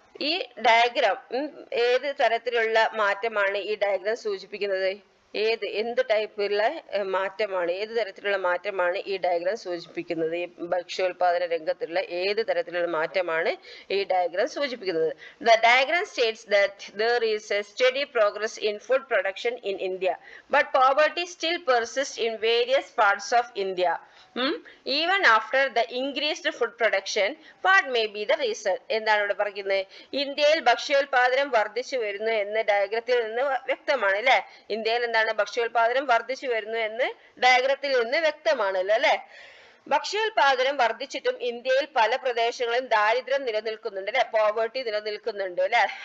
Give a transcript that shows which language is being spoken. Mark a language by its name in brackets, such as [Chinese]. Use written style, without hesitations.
[Malayalam] ഈ ഡയഗ്രാം ഏത് തരത്തിലുള്ള മാറ്റമാണ് ഈ ഡയഗ്രാം സൂചിപ്പിക്കുന്നത്. എന്ത് ടൈപ്പിലുള്ള മാറ്റമാണ് ഏത് തരത്തിലുള്ള മാറ്റമാണ് ഈ ഡയഗ്രാം സൂചിപ്പിക്കുന്നത്. ഈ ഭക്ഷ്യോൽപാദന രംഗത്തുള്ള ഏത് തരത്തിലുള്ള മാറ്റമാണ് ഈ ഡയഗ്രാം സൂചിപ്പിക്കുന്നത്. [English] The diagram states that there is a steady progress in food production in India, but poverty still persists in various parts of India. Even after the increased food production, what may be the reason? [Malayalam] എന്താണ് ഇവിടെ പറയുന്നത്. ഇന്ത്യയിൽ ഭക്ഷ്യോൽപാദനം വർദ്ധിച്ചു വരുന്നു എന്ന് ഡയഗ്രത്തിൽ നിന്ന് വ്യക്തമാണ് അല്ലെ. ഇന്ത്യയിൽ എന്താണ് ഭക്ഷ്യോൽപാദനം വർദ്ധിച്ചു വരുന്നു എന്ന് ഡയഗ്രത്തിൽ നിന്ന് വ്യക്തമാണല്ലോ അല്ലെ. ഭക്ഷ്യോൽപാദനം വർദ്ധിച്ചിട്ടും ഇന്ത്യയിൽ പല പ്രദേശങ്ങളിലും ദാരിദ്ര്യം നിലനിൽക്കുന്നുണ്ട് അല്ലെ. പോവേർട്ടി നിലനിൽക്കുന്നുണ്ട് അല്ലെ.